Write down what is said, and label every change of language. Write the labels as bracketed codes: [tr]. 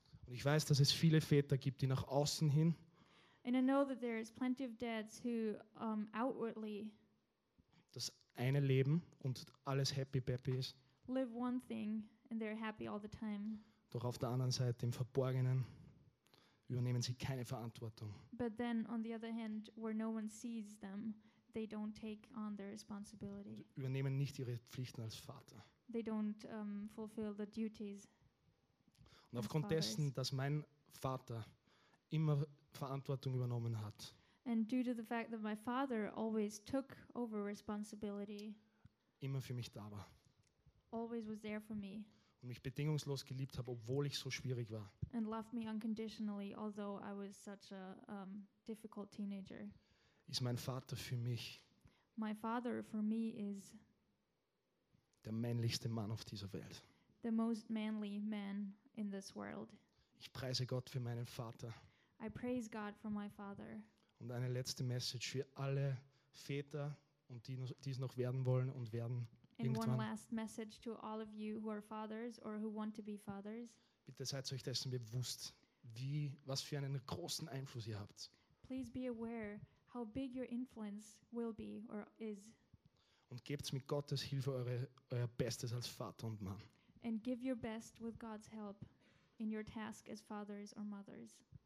[de] Und ich weiß, dass es viele Väter gibt, die nach außen hin. [en] And I know that there is plenty of dads who outwardly [de] das eine Leben und alles [en] happy peppy [de] ist. [en] Live one thing and they're happy all the time. [de] Doch auf der anderen Seite im Verborgenen übernehmen sie keine Verantwortung. [en] But then on the other hand where no one sees them, they don't take on their responsibility. [de] Übernehmen nicht ihre Pflichten als Vater. [en] They don't fulfill the duties. [de] Und aufgrund dessen, dass mein Vater immer Verantwortung übernommen hat. [en] And due to the fact that my father always took over responsibility. [de] Immer für mich da war. [en] Always was there for me. [de] Und mich bedingungslos geliebt hat, obwohl ich so schwierig war. [en] And loved me unconditionally, although I was such a difficult teenager. [de] Ist mein Vater für mich. [en] My father for me is [de] der männlichste Mann auf dieser Welt. [en] The most manly man in this world. [de] Ich preise Gott für meinen Vater. [en] I praise God for my father. [de] Und eine letzte Message für alle Väter und die es noch werden wollen und werden irgendwann. [en] One last message to all of you who are fathers or who want to be fathers. [de] Bitte seid euch dessen bewusst, was für einen großen Einfluss ihr habt. [en] Please be aware how big your influence will be or is. [de] Und gebt mit Gottes Hilfe euer Bestes als Vater und Mann. [en] And give your best with God's help in your task as fathers or mothers.